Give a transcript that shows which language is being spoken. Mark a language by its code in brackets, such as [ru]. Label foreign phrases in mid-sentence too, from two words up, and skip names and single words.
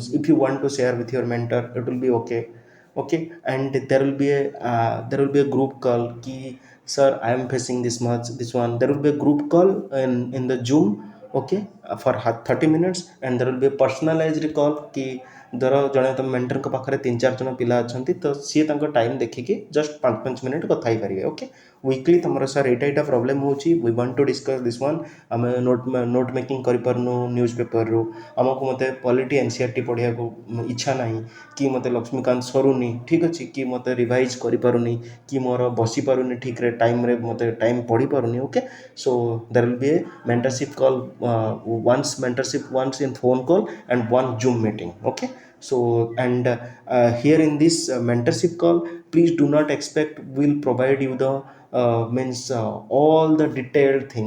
[en] If you want to share with your mentor, it will be okay. Okay, and there will be a group call ki sir I am facing this much this one. There will be a group call in the Zoom. Okay, for 30 minutes, and there will be a personalized call [or] ki ଧର ଜଣେ ତମ ମେଣ୍ଟରଙ୍କ ପାଖରେ 3-4 ଜଣ ପିଲା ଅଛନ୍ତି ତ ସିଏ ତାଙ୍କ ଟାଇମ୍ ଦେଖିକି ଜଷ୍ଟ 5-5 ମିନିଟ୍ କଥା ହେଇପାରିବେ। [en] Okay, weekly [or] ତମର ସାର୍ ଏଇଟା ପ୍ରୋବ୍ଲେମ୍ ହେଉଛି, [en] we want to discuss this one. [or] ଆମେ [en] note making [or] କରିପାରୁନୁ ନ୍ୟୁଜ୍ ପେପରରୁ, ଆମକୁ ମୋତେ ପଲିଟି ଏନସିଆରଟି ପଢ଼ିବାକୁ ଇଚ୍ଛା ନାହିଁ, କି ମୋତେ ଲକ୍ଷ୍ମୀକାନ୍ତ ସରୁନି, ଠିକ୍ ଅଛି, କି ମୋତେ ରିଭାଇଜ୍ କରିପାରୁନି, କି ମୋର ବସିପାରୁନି ଠିକ୍ରେ ଟାଇମ୍ରେ, ମୋତେ ଟାଇମ୍ ପଢ଼ିପାରୁନି। ଓକେ, [en] so there will be a mentorship call, once in phone call and one Zoom meeting. Okay, so and here in this mentorship call, please do not expect we'll provide you the means all the detailed things.